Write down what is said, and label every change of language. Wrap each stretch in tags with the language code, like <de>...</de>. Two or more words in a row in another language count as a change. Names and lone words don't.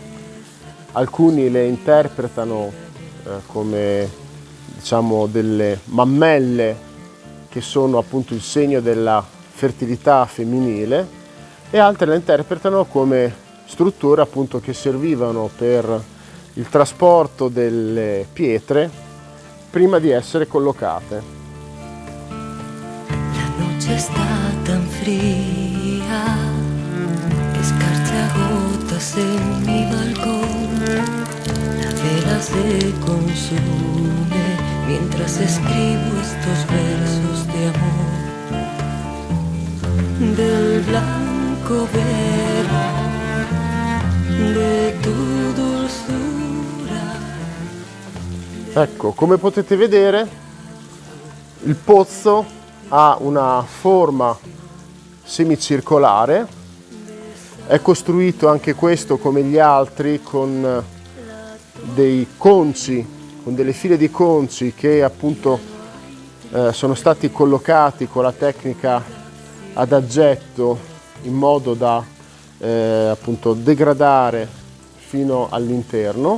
<it>Alcuni le interpretano come diciamo delle mammelle che sono appunto il segno della fertilità femminile, e altri le interpretano come strutture appunto che servivano per il trasporto delle pietre prima di essere collocate.</it> <es>La noche está tan fría que escarcha gotas en mi balcón. La vela se consume mientras escribo estos versos de amor. Del blanco velo de tu dulzura.</es> <it>Ecco, come potete vedere, il pozzo ha una forma semicircolare, è costruito anche questo come gli altri con dei conci, con delle file di conci che appunto sono stati collocati con la tecnica ad aggetto in modo da appunto degradare fino all'interno.</it>